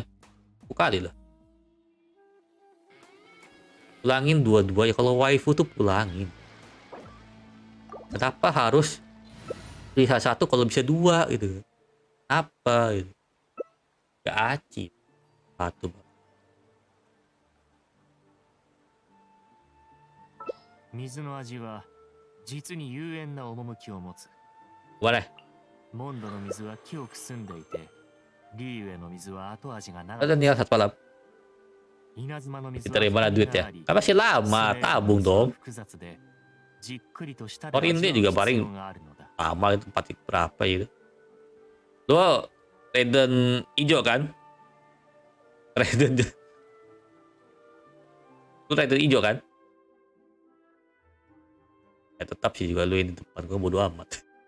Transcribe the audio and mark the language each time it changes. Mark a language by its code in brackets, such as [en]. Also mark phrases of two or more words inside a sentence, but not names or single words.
[id] Kali lah. Pulangin dua-duanya. Kalau waifu tuh pulangin. Kenapa harus lihat satu kalau bisa dua gitu? Apa gitu? Gak acip. Satu. [ja] 水の味は実に幽怨な趣を持つ。 [id] Boleh. [ja] モンドの水は清く澄んでいて、リーウェの水は後味が長 [id] Ada [ja] く、 [id] tinggal satu malam. [ja] 稲妻の水 [id] Kita dari mana [ja] 深み [id] duit [ja] が [id] ya? [ja] あり、 [id] Kan masih lama, [ja] スレードの [id] tabung [ja] 水は [id] dong. [ja] 複雑でじっくりと舌 [id] Orang [ja] で [id] ini [ja] 味 [id] juga [ja] わう必 [id] paling [ja] 要があるのだ。 [id] lama itu tempat berapa itu? Lo Raiden hijau kan? Raiden lu Raiden hijau kan? Ya tetap sih juga lu yang di depan gua bodo amat.